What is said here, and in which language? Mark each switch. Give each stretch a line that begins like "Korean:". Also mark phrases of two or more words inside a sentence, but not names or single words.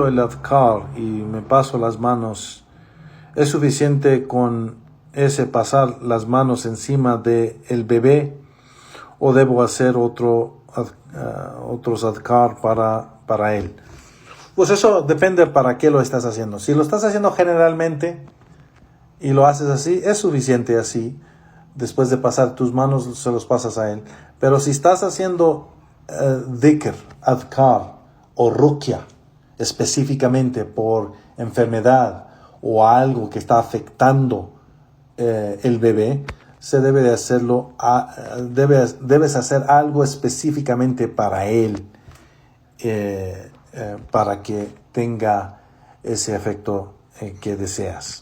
Spanish: el adhkar y me paso las manos, ¿es suficiente con ese pasar las manos encima del bebé o debo hacer otros adhkar para él? Pues eso depende para qué lo estás haciendo. Si lo estás haciendo generalmente y lo haces así, es suficiente así. Después de pasar tus manos, se los pasas a él. Pero si estás haciendo dhikr, adhkar o ruqya, específicamente por enfermedad o algo que está afectando el bebé, se debe de hacerlo, debes hacer algo específicamente para él, para que tenga ese efecto que deseas.